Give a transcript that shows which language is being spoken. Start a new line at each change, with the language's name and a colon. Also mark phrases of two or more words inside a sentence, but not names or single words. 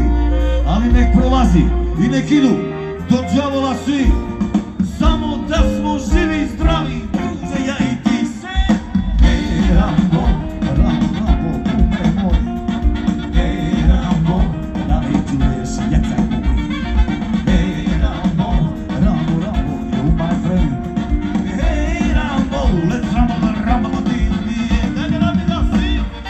Serbian: Ali nek prolazi i nek idu do đavola svi, samo da smo živi i zdravi, druže, ja i ti se. Ej, Rambo, Rambo, Rambo, kume moj. Ej, Rambo, da li čuješ jecaj moj? Ej, Rambo, Rambo, Rambo,
English: you my friend. Ej, Rambo, let's Rambo till the end.
Serbian: Dajte nam da svi.